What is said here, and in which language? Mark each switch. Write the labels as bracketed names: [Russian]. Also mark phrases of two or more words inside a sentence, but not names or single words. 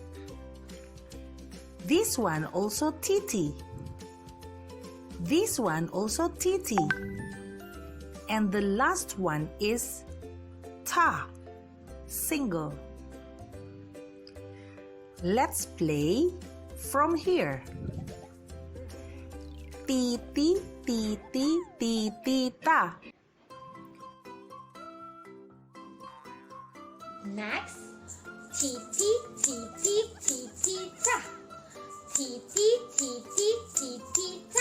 [English] This one also titi. This one also titi. And the last one is ta, single. Let's play from here. Ti ti ti ti ti ti ta. Next, ti ti ti ti ti ti ta. Ti ti ti ti ti ti ta.